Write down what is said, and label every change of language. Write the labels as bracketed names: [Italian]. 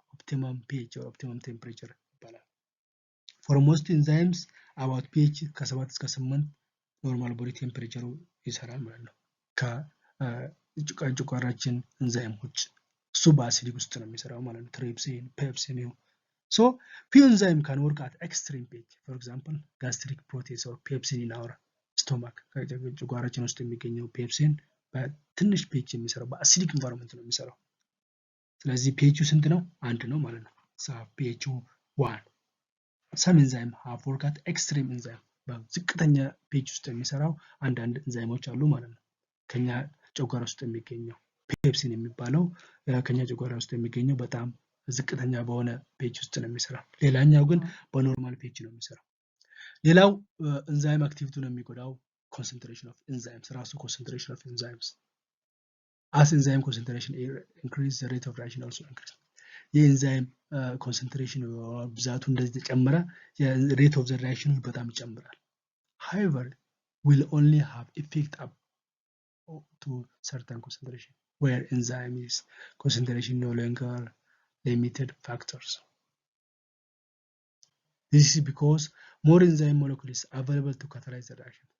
[English] optimum pH or optimum temperature [Amharic] ይባላል። [English] For most enzymes about pH [Amharic] ከ7 እስከ 8 ኖርማል ቦዲ ቴምፕሬቸሩ ይሰራል ማለት ነው። ከጨጓራችን ኤንዛይሞች እሱ በአሲዲክ ውስጥ ነው የሚሰራው ማለት ነው። ትሪፕሲን፣ ፔፕሲን። [English] So few enzymes can work at extreme pH. For example, gastric protease or pepsin in our stomach. [Amharic] ከጨጓራችን ውስጥ የሚገኘው ፔፕሲን በትንሽ pH የሚሰራው በአሲዲክ ኢንቫይሮንመንት ነው የሚሰራው። ስለዚህ pH ስንት ነው? 1 ነው ማለት ነው። pH 1. [English] Some enzymes have worked at extreme enzyme. [Amharic] በዝቅተኛ pH ውስጥ የሚሰራው አንዳንድ ኤንዛይሞች አሉ ማለት ነው። ከኛ ጨጓራ ውስጥ የሚገኘው ፔፕሲን የሚባለው ከኛ ጨጓራ ውስጥ የሚገኘው በጣም ዝቅተኛ በሆነ pH ውስጥ ነው የሚሰራው። ሌላኛው ግን በኖርማል pH ነው የሚሰራው። ሌላው ኤንዛይም አክቲቪቲውን የሚጎዳው [English] concentration of enzymes, [Amharic] ራሱ concentration of enzymes. [English] As enzyme concentration increase, the rate of reaction also increase. [Amharic] የኤንዛይም concentration ብዛቱ እንደዚህ ተጨመረ [English] rate of the reaction [Amharic] በጣም ይጨምራል. [English] However, will only have effect up to certain concentration where enzyme is concentration no longer limited factors. This is because more enzyme molecules available to catalyze the reaction.